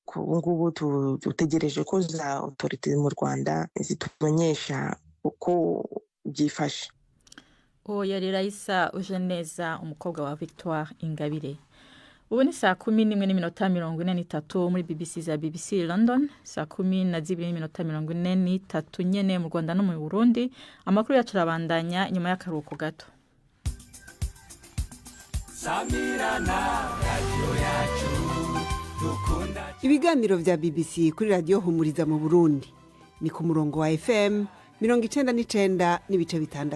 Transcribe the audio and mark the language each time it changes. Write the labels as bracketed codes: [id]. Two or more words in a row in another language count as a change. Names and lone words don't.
[rw] Ubu ngubu dutegereje ko za autorite mu Rwanda zitumenyesha uko byifashe. Yari Raisa Ujeneza umukobwa wa Victoire Ingabire. [rn] Ubu ni saa 11:43 muri BBC za BBC London, saa 12:43 nyene mu Rwanda no mu Burundi. Amakuru yacu arabandanya nyuma y'akaruhuko gato. Ibiganiro vya BBC kuri radio Humuriza mu Burundi ni ku murongo wa FM 99.6.